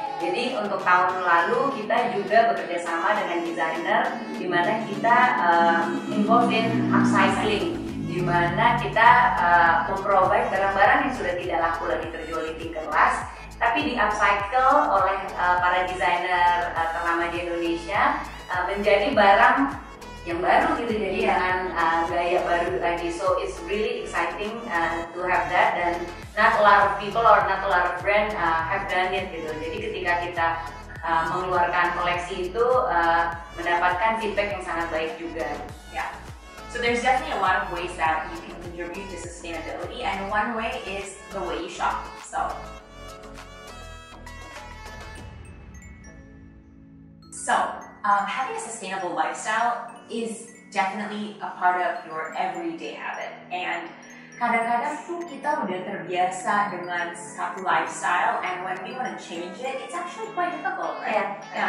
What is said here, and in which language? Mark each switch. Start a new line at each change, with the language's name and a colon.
Indonesian: Jadi untuk tahun lalu kita juga bekerja sama dengan desainer di mana kita
English: involved in upcycling,
Indonesian: di mana kita memprovide barang-barang yang sudah tidak laku lagi terjual di Tinkerlust, tapi di upcycle oleh para desainer ternama di Indonesia menjadi barang yang baru gitu, jadi dengan gaya baru lagi.
English: So it's really exciting to have that, dan not a lot of people or not a lot of brand have done it gitu.
Indonesian: Jadi ketika kita mengeluarkan koleksi itu mendapatkan feedback yang sangat baik juga. Yeah.
English: So there's definitely a lot of ways that you can contribute to sustainability, and one way is the way you shop. So having a sustainable lifestyle is definitely a part of your everyday habit, and
Indonesian: kadang-kadang tuh kita udah terbiasa dengan satu lifestyle,
English: and when we want to change it, it's actually quite difficult, right?